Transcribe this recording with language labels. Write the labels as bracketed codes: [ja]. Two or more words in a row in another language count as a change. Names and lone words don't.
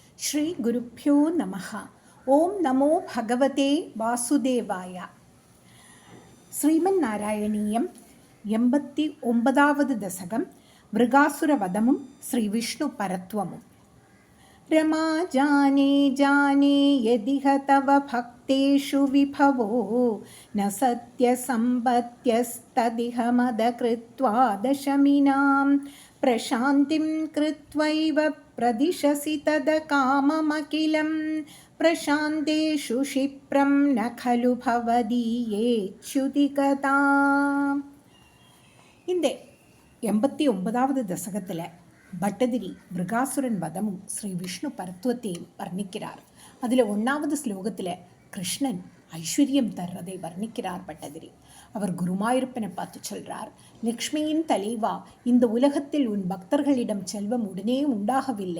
[sa] श्री गुरुभ्यो नमः ॐ नमो भगवते वासुदेवाय. [ta] ஸ்ரீமன் நாராயணீயம் 89வது தசகம். மிருகாசுர வதமும் ஸ்ரீ விஷ்ணு பரத்வமும். [sa] रमा जाने जाने यदिह तव भक्तेषु विभवो न सत्यसम्पत्यस्तदिह मदकृत्वा दशमिनां प्रशान्तिं कृत्वैव प्रदिशसि तद काममखिलं प्रशान्तेषु क्षिप्रं न खलु भवदीयेच्युतिकथा. [ta] இந்த 89வது தசகத்தில் பட்டதிரி மிருகாசுரன் வதமும் ஸ்ரீ விஷ்ணு பரத்துவத்தையும் வர்ணிக்கிறார். அதில் 1வது ஸ்லோகத்தில் கிருஷ்ணன் ஐஸ்வர்யம் தர்றதை வர்ணிக்கிறார் பட்டதிரி. அவர் குருமாயிருப்பனை பார்த்து சொல்றார், லக்ஷ்மியின் தலைவா, இந்த உலகத்தில் உன் பக்தர்களிடம் செல்வம் உடனே உண்டாகவில்லை.